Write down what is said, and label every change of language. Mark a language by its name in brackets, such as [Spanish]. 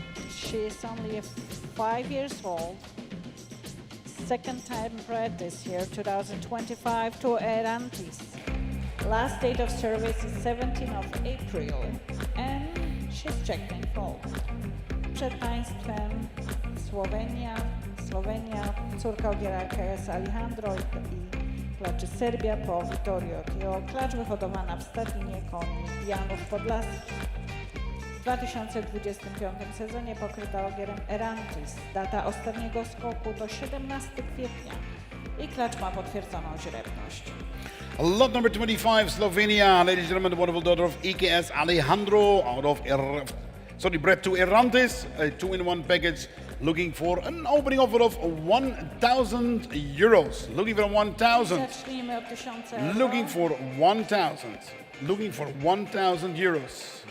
[English] She is only 5 years old, second time bred this year, 2025, to Erantis. Last date of service is 17th of April, and she's checked in full. [Polish] Przed Państwem Słowenia, córka ogiera KS Alejandro i klaczy Serbia po Vittorio Tio. Klacz wyhodowana w stadninie koni Janów Podlaskich. W 2025 sezonie pokryta ogierem Erantis. Data ostatniego skoku to 17 kwietnia i klacz ma potwierdzoną źrebność. [English] Lot number 25, Slovenia. Ladies and gentlemen, the wonderful daughter of IKS Alejandro out of bred to Erantis, a 2-in-1 package looking for an opening offer of 1,000 euros. Looking for 1,000. [Polish] Zacznijmy od 1000 euro. [English] Looking for 1,000. Looking for 1,000 euros.